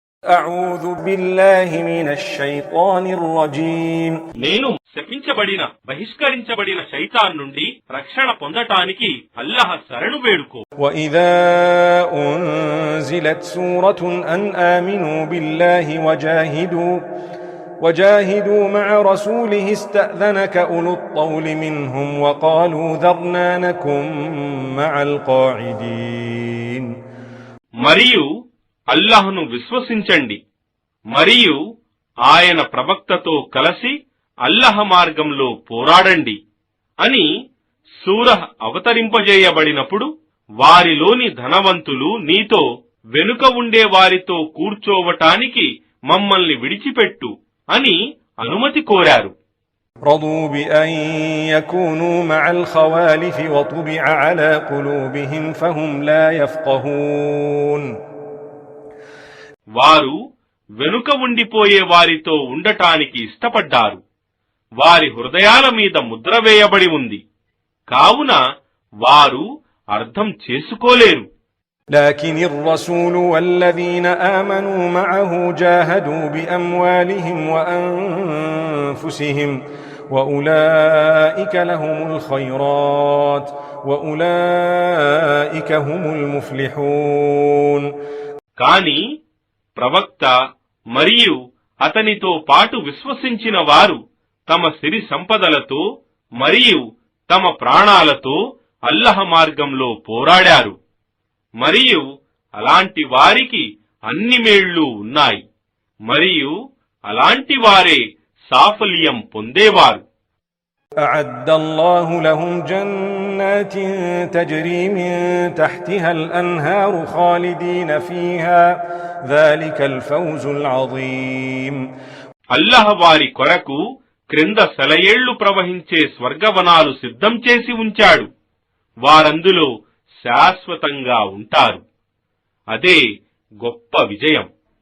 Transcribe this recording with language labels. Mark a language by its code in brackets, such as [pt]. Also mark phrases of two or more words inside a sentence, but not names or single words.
[ar] أعوذ بالله من الشيطان الرجيم. [te] నేను శపించబడిన బహిష్కరించబడిన శైతాన్ నుండి రక్షణ పొందటానికి అల్లాహ్ శరణు వేడుకో. [ar] وإذا أنزلت سورة أن آمنوا بالله وجاهدوا مع رسوله استأذنك أولو الطول منهم وقالوا ذرنا نكن مع القاعدين. [te] మరియు అల్లాహ్ను విశ్వసించండి మరియు ఆయన ప్రవక్తతో కలిసి అల్లాహ్ మార్గంలో పోరాడండి అని సూరహ్ అవతరింపజేయబడినప్పుడు వారిలోని ధనవంతులు నీతో వెనుక ఉండే వారితో కూర్చోవటానికి మమ్మల్ని విడిచిపెట్టు అని అనుమతి కోరారు. [ar] رضوا بأن يكونوا مع الخوالف وطبع على قلوبهم فهم لا يفقهون. [te] వారు వెనుక ఉండిపోయే వారితో ఉండటానికి ఇష్టపడ్డారు. వారి హృదయాల మీద ముద్ర వేయబడి ఉంది కావున వారు అర్థం చేసుకోలేరు. [ar] لكن الرسول والذين آمنوا معه جاهدوا بأموالهم وأنفسهم وأولئك لهم الخيرات وأولئك هم المفلحون. [te] కాని ప్రవక్త మరియు అతనితో పాటు విశ్వసించిన వారు తమ సిరి సంపదలతో మరియు తమ ప్రాణాలతో అల్లాహ్ మార్గంలో పోరాడారు మరియు అలాంటి వారికి అన్ని మేళ్లు ఉన్నాయి మరియు అలాంటి వారే సాఫల్యం పొందేవారు. [ar] أعد الله لهم جنات تجري من تحتها الأنهار خالدين فيها ذلك الفوز العظيم. [te] అల్లాహ్ వారి కొరకు క్రింద సెలయేళ్లు ప్రవహించే స్వర్గవనాలు సిద్ధం చేసి ఉంచాడు. వారందులో శాశ్వతంగా ఉంటారు. అదే గొప్ప విజయం.